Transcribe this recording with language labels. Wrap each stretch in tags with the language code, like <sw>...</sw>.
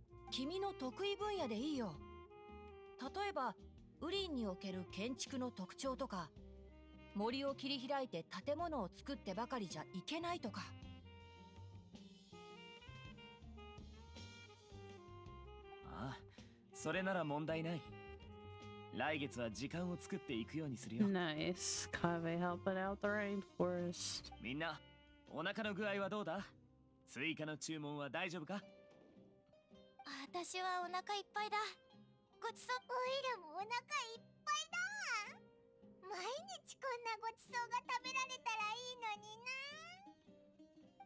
<ja>君の得意分野でいいよ。例えばウリンにおける建築の特徴とか、森を切り開いて建物を作ってばかりじゃいけないとか。ああ、それなら問題ない。来月は時間を作っていくようにするよ。</ja> <en>Nice. Kave helping out the rainforest.</en> <ja>みんな、お腹の具合はどうだ？追加の注文は大丈夫か？私はお腹いっぱいだ。ごちそう。おいらもお腹いっぱいだ。毎日こんなごちそうが食べられたらいいのにな。</ja>